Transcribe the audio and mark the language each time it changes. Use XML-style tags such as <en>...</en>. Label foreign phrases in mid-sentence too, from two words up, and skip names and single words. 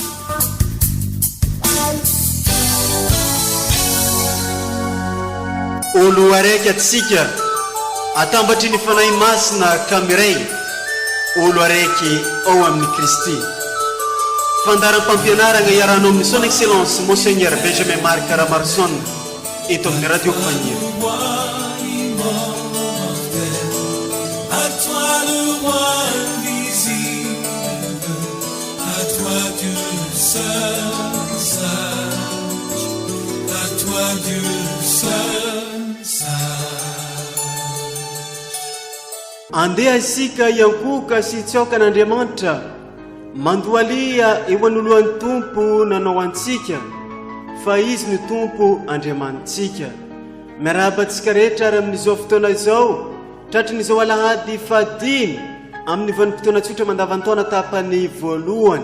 <mg>Olo araiky atsika atambatry ny fanahy masina kamiray olo araiky ao amin'ny Kristy. Fandaram-pampianarana iarano amin'ny</mg> <fr>son excellence Monseigneur</fr> <mg>Benjamin Marc Caramarson eto amin'ny radio Compagnie.</mg> <fr>À toi le roi invisible, à toi Dieu seul sage, à toi Dieu seul sage.</fr> <mg>Andeha isika iankoka sy tsaokan'Andriamanitra mandoalia eo anoloan'ny Tompo nanao antsika fa izy ny Tompo Andriamanitsika. Miarabantsika rehetra ary amin'izao fotoana izao tratran'izao alahady fadimy amin'ny vanim-potoana tsotra mandavantaona tapany voalohany.</mg>